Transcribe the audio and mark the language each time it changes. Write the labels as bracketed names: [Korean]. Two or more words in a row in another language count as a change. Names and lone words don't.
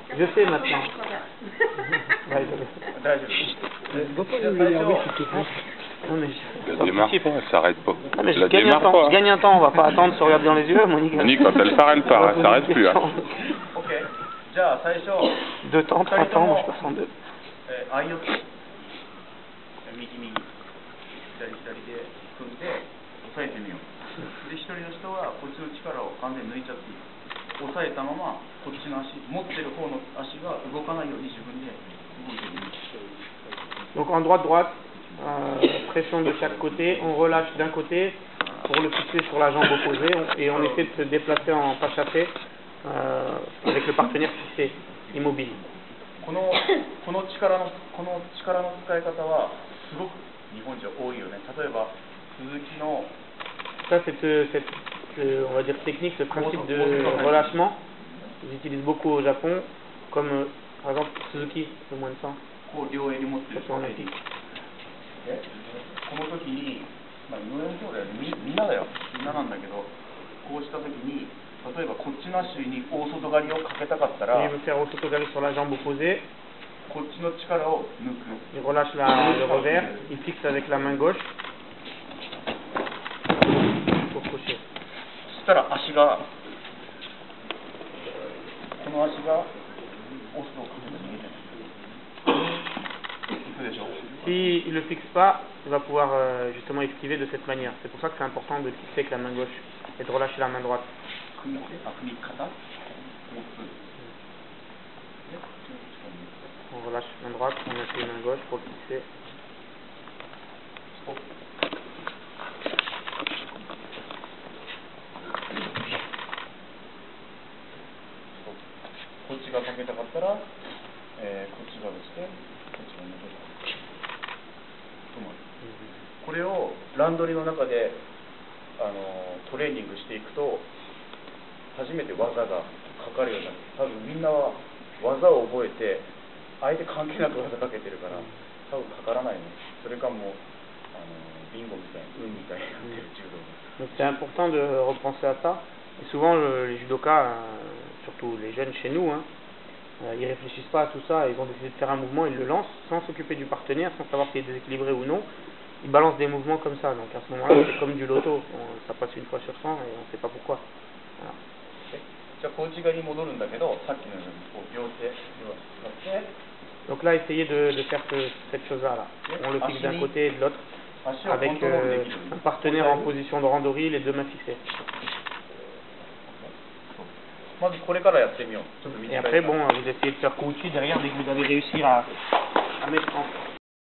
[French] Je sais maintenant. Non, mais la démarre pas, elle s'arrête pas. Non, mais je gagne un temps, on va pas attendre de se regarder dans les yeux, Monique. Monique, quand elle part, elle s'arrête plus. Hein. Ok. 2 temps, 3 temps, moi je passe en 2. [Japanese] 右右左左で組んで押抑えてみよう。で、一人の人はこっちの力を完全に抜いちゃっていい。押さえたままこっちの足、持ってる方の足が動かないように自分で動いてみる。 [French] Donc en droite-droite, pression de chaque côté, on relâche d'un côté pour le fixer sur la jambe opposée et on essaie de se déplacer en pas chassé avec le partenaire fixé, immobile. [Japanese] この力の使い方はすごく日本人多いよね。例えば鈴木の [French] Ça, on va dire technique, ce principe de relâchement, ils utilisent beaucoup au Japon, comme par exemple Suzuki, le moins de 100. [Japanese] こう両襟持ってる人この時に、まあ、井上兄弟はみんなだよ、みんななんだけど、こうした時に、例えばこっちの足に大外刈りをかけたかったら、 [French] il veut faire au sotogali sur la jambe opposée, [Japanese] こっちの力を抜く。 [French] il relâche le revers, il fixe avec la main gauche pour coucher. [Japanese] そしたら足が、この足が押すのをかけて逃げてる。 [French] S'il ne le fixe pas, il va pouvoir justement esquiver de cette manière. C'est pour ça que c'est important de le fixer avec la main gauche et de relâcher la main droite. On relâche main droite, on appuie main gauche pour le fixer. [Japanese] こっちがかけたかったら、こっち側して、こっち側に戻る。これをランドリーの中でトレーニングしていくと初めて技がかかるようになる。多分みんなは技を覚えて相手関係なく技かけてるから多分かからないね。それかもビンゴみたいに運みたいになってる柔道。 [French] Donc c'est important de repenser à ça. Et souvent les judokas, surtout les jeunes chez nous, ils réfléchissent pas à tout ça. Ils ont décidé de faire un mouvement, ils le lancent sans s'occuper du partenaire, sans savoir s'il est déséquilibré ou non. Ils balancent des mouvements comme ça. Donc à ce moment-là, c'est comme du loto. Ça passe une fois sur 100 et on ne sait pas pourquoi. Voilà. [Japanese] じゃあこっち側に戻るんだけど、さっきのようにこう両手を使って。 [French] Donc là, essayez de faire cette chose-là. Là. On le fixe d'un côté et de l'autre, avec un partenaire en position de randori, les deux mains fixées. Et après, bon, vous essayez de faire Kouchi derrière dès que vous avez réussi à mettre en